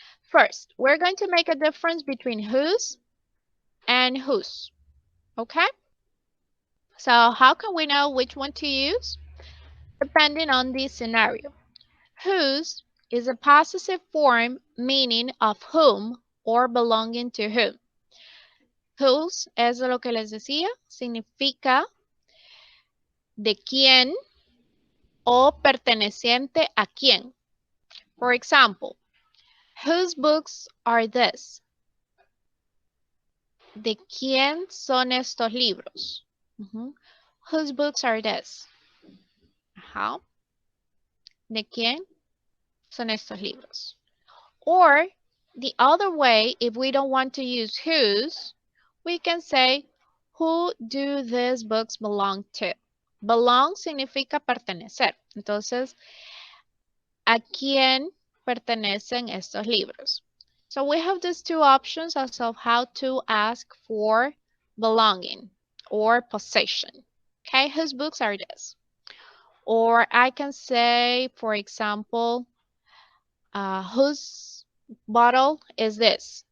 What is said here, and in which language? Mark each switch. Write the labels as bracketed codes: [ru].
[en] First, we're going to make a difference between whose and whose. Okay? So how can we know which one to use? Depending on the scenario. Whose is a possessive form meaning of whom or belonging to whom. [es] Whose es lo que les decía, significa de quién o perteneciente a quién. [en] For example, whose books are this? [es] ¿De quién son estos libros? [en] Whose books are this? [es] ¿De quién son estos libros? [en] Or the other way, if we don't want to use whose, we can say, who do these books belong to? [es] Belong significa pertenecer. Entonces, ¿a quién pertenecen estos libros? [en] So we have these two options as of how to ask for belonging or possession. Okay, whose books are this? Or I can say, for example, whose bottle is this?